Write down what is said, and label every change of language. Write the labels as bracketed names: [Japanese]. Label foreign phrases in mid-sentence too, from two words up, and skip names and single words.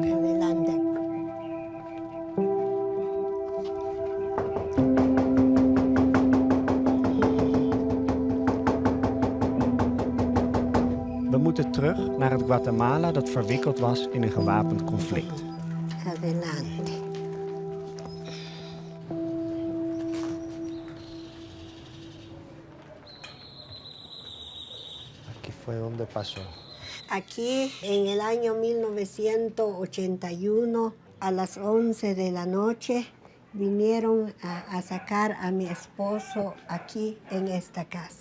[Spanish] Adelante. [Dutch] We moeten terug naar het Guatemala dat verwikkeld was in een gewapend conflict. [Spanish] Adelante. Aquí fue donde pasó. Aquí en el año 1981, a las 11 de la noche, vinieron a sacar a mi esposo aquí en esta casa.